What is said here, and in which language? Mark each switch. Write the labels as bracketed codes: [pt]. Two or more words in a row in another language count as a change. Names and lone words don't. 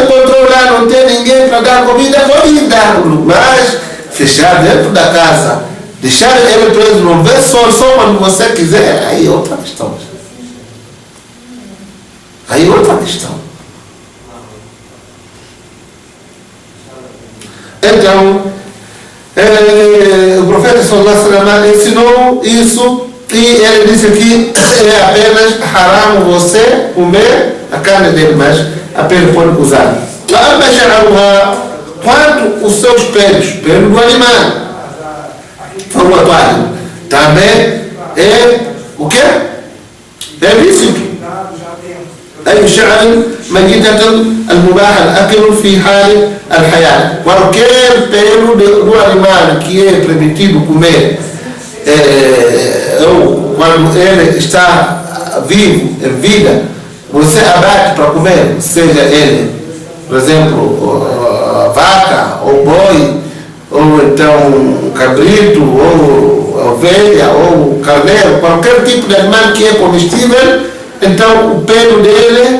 [pt] Encontrou lá, não tem ninguém para dar comida, pode dar, mas fechar dentro da casa, deixar ele preso, não ver só quando você quiser, aí é outra questão. Aí é outra questão. Então, o profeta [ar] صلى الله عليه وسلم [pt] ensinou isso e ele disse que é apenas haram você comer a carne dele, mas apenas pode usar. Quanto os seus pelos, pelo do animal, formatório, também é o quê? É lícito. Aí o [ar] ميتة المباح الأكل في حال الحياة. [pt] Qualquer pelo do animal que é permitido comer, ou quando ele está vivo, em vida, você abate para comer, seja ele, por exemplo, vaca, ou boi, ou então cabrito, ou ovelha, ou carneiro, qualquer tipo de animal que é comestível, então o pelo dele